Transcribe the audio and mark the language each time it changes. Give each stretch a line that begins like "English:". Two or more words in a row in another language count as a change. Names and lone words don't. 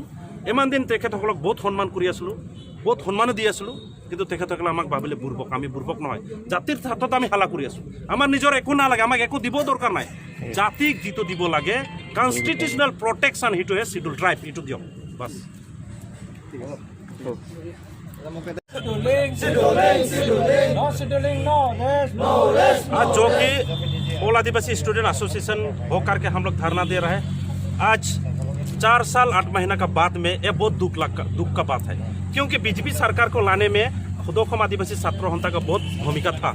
Assamese: ইমান দিন তেখেতসকলক বহুত সন্মান কৰি আছিলোঁ, বহুত সন্মানো দি আছিলোঁ, কিন্তু তেখেতসকলে আমাক ভাবিলে বুৰ্বক। আমি বুৰ্বক নহয়, জাতিৰ হাতত আমি হালা কৰি আছোঁ। আমাৰ নিজৰ একো নালাগে, আমাক একো দিব দৰকাৰ নাই। জাতিক যিটো দিব লাগে
English: constitutional protection,
Assamese: সেইটোহে
English: scheduled tribe,
Assamese: এইটো দিয়ক বাছ। ঠিক আছে।
Hindi: आज जो कि ऑल आदिवासी स्टूडेंट एसोसिएशन होकर के हम लोग धरना दे रहे हैं, आज 4 साल 8 महीना का बाद में ये बहुत दुख का बात है, क्योंकि बीजेपी सरकार को लाने में खुदोखम आदिवासी छात्र जनता का बहुत भूमिका था।